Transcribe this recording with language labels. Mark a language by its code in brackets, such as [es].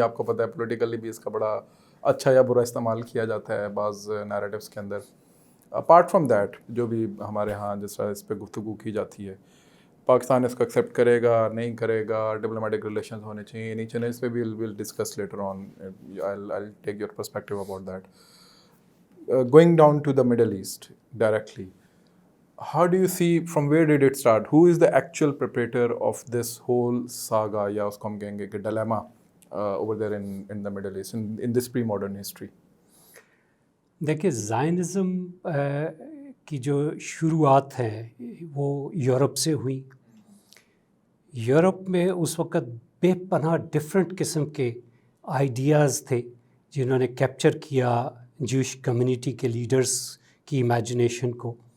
[ur] آپ کو پتہ ہے پولیٹیکلی بھی اس کا بڑا اچھا یا برا استعمال کیا جاتا ہے بعض نیریٹیوس کے اندر. اپارٹ فرام دیٹ جو بھی ہمارے ہاں جس طرح اس پہ گفتگو کی جاتی ہے, پاکستان اس کو ایکسیپٹ کرے گا نہیں کرے گا, ڈپلومیٹک ریلیشنز ہونے چاہیے نہیں چاہیے, اس پہ بھی [en] we'll discuss later on. I'll take your perspective about that. Going down to the Middle East directly, how do you see, from where did it start? Who is the actual perpetrator of this whole saga, [ur] یا اس کو ہم کہیں گے کہ [en] dilemma over there in the Middle East, in this pre-modern history? [ur] دیکھیے Zionism کی جو شروعات ہیں وہ یورپ سے ہوئی. یورپ میں اس وقت بے پناہ ڈفرینٹ قسم کے آئیڈیاز تھے جنہوں نے کیپچر کیا جوش کمیونٹی کے لیڈرز کی امیجنیشن کو.